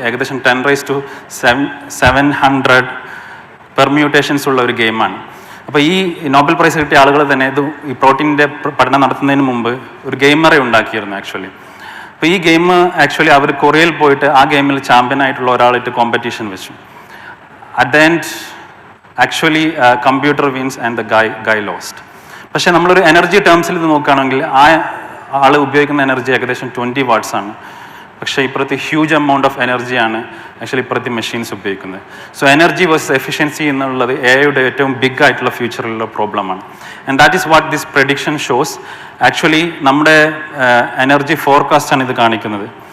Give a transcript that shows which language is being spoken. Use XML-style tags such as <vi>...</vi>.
<ml>ഏകദേശം 10⁻⁷ പെർമ്യൂട്ടേഷൻസ് ഉള്ള ഒരു ഗെയിമാണ്. അപ്പോൾ ഈ നോബൽ പ്രൈസ് കിട്ടിയ ആളുകൾ തന്നെ ഈ പ്രോട്ടീനിൻ്റെ പഠനം നടത്തുന്നതിന് മുമ്പ് ഒരു ഗെയിമറെ ഉണ്ടാക്കിയിരുന്നു ആക്ച്വലി. അപ്പോൾ ഈ ഗെയിം ആക്ച്വലി അവർ കൊറിയയിൽ പോയിട്ട് ആ ഗെയിമിൽ ചാമ്പ്യനായിട്ടുള്ള ഒരാളായിട്ട് കോമ്പറ്റീഷൻ വെച്ചു.</ml> <en>at the end, actually, computer wins and the guy lost.</en> <ml>പക്ഷേ നമ്മളൊരു എനർജി ടേംസിൽ ഇത് നോക്കുകയാണെങ്കിൽ ആ ആൾ ഉപയോഗിക്കുന്ന എനർജി ഏകദേശം 20 വാട്ട്സ് ആണ്. പക്ഷേ ഇപ്പുറത്ത് ഹ്യൂജ് എമൗണ്ട് ഓഫ് എനർജിയാണ് ആക്ച്വലി ഇപ്പുറത്തെ മെഷീൻസ് ഉപയോഗിക്കുന്നത്. സോ എനർജി വേഴ്സസ് എഫിഷ്യൻസി എന്നുള്ളത് എയുടെ ഏറ്റവും ബിഗ് ആയിട്ടുള്ള ഫ്യൂച്ചറിലുള്ള പ്രോബ്ലമാണ്.</ml> <en>And that is what this prediction shows.</en> <ml>Actually നമ്മുടെ എനർജി ഫോർകാസ്റ്റ് ആണ് ഇത് കാണിക്കുന്നത്.</ml>